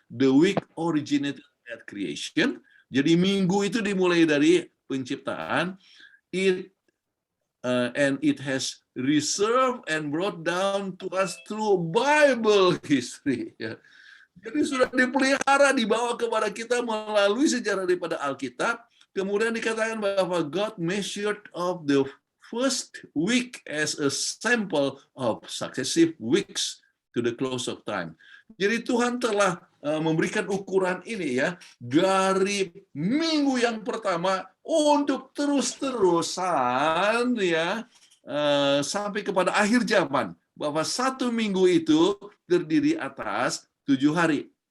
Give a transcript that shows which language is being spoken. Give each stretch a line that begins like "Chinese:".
English: The week originated at creation.
Indonesian: Jadi minggu itu dimulai dari penciptaan.
English: And it has reserved and brought down to us through Bible history. Ya.
Indonesian: Jadi sudah dipelihara, dibawa kepada kita melalui sejarah daripada Alkitab. Kemudian dikatakan bahwa
English: God measured of the first week as a sample of successive weeks to the close of time.
Indonesian: Jadi Tuhan telah memberikan ukuran ini, ya, dari minggu yang pertama untuk terus-terusan, ya, sampai kepada akhir zaman, bahwa 1 minggu itu terdiri atas 7 hari.